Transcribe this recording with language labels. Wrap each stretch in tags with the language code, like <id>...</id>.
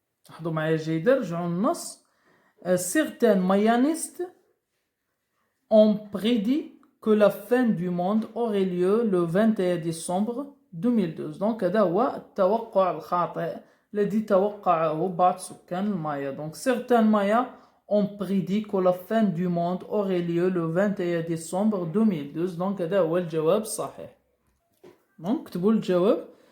<ar>لاحظوا معايا جيدا رجعوا للنص.</ar> <fr>Certains mayanistes ont prédit que la fin du monde aurait lieu le 21 décembre 2012.</fr> <ar>Donc هذا هو التوقع الخاطئ الذي توقعه بعض سكان المايا.</ar> <fr>Donc certains mayas ont prédit que la fin du monde aurait lieu le 21 décembre 2012.</fr> <ar>Donc هذا هو الجواب الصحيح. Donc كتبوا الجواب.</ar>